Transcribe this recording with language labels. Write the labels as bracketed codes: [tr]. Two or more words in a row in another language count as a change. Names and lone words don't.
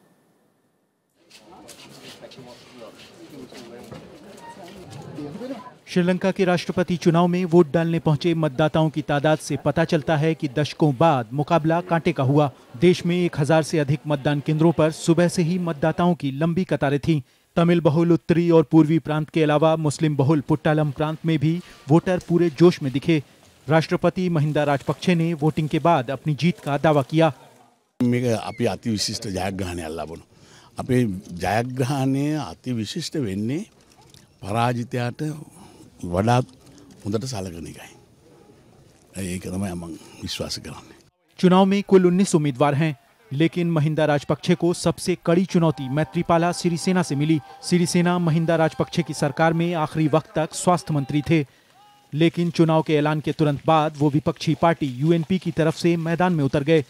[hi] श्रीलंका के राष्ट्रपति चुनाव में वोट डालने पहुंचे मतदाताओं की तादाद से पता चलता है कि दशकों बाद मुकाबला कांटे का हुआ। देश में 1000 से अधिक मतदान केंद्रों पर सुबह से ही मतदाताओं की लंबी कतारें थीं। तमिल बहुल उत्तरी और पूर्वी प्रांत के अलावा मुस्लिम बहुल पुट्टालम प्रांत में भी वोटर पूरे जोश में दिखे। राष्ट्रपति महिंदा राजपक्षे ने वोटिंग के बाद अपनी जीत का दावा किया। [si] අපි අතිවිශිෂ්ට ජයග්‍රහණයක් ලබනවා. අපේ ජයග්‍රහණය අතිවිශිෂ්ට වෙන්නේ පරාජිතයාට වඩාත් හොඳට සලකන එකයි. ඒක තමයි මම විශ්වාස කරන්නේ. [hi] चुनाव में कुल 19 उम्मीदवार हैं, लेकिन महिंदा राजपक्षे को सबसे कड़ी चुनौती मैत्रीपाला सिरिसेना से मिली। सिरिसेना महिंदा राजपक्षे की सरकार में आखिरी वक्त तक स्वास्थ्य मंत्री थे, लेकिन चुनाव के ऐलान के तुरंत बाद वो विपक्षी पार्टी UNP की तरफ से मैदान में उतर गए।